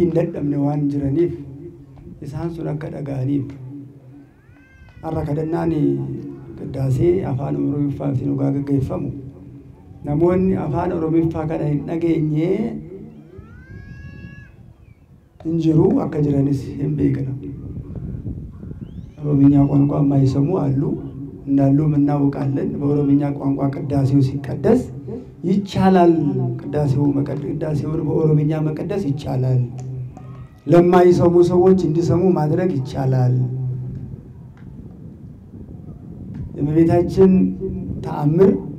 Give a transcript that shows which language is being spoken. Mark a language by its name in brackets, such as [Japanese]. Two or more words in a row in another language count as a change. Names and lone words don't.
[Oromo] hin dadhabne waan jiraniif isaan sun akka dhaga'aniif har'a kadhannaan qiddaasee afaan Oromiffaatiin dhugaa gaggeeffamu namoonni afaan Oromiffaa kana hin dhageenye hin jiru akka jiranis hin beekna. [Amharic] ኦሮምኛ ቋንቋ የማይሰሙ አሉ እንዳሉም እናውቃለን። በኦሮምኛ ቋንቋ ቅዳሴው ሲቀደስ ይቻላል። ቅዳሴውን በኦሮምኛ መቀደስ ይቻላል። ለማይሰሙ ሰዎች እንዲሰሙ ማድረግ ይቻላል። የእመቤታችን ተአምር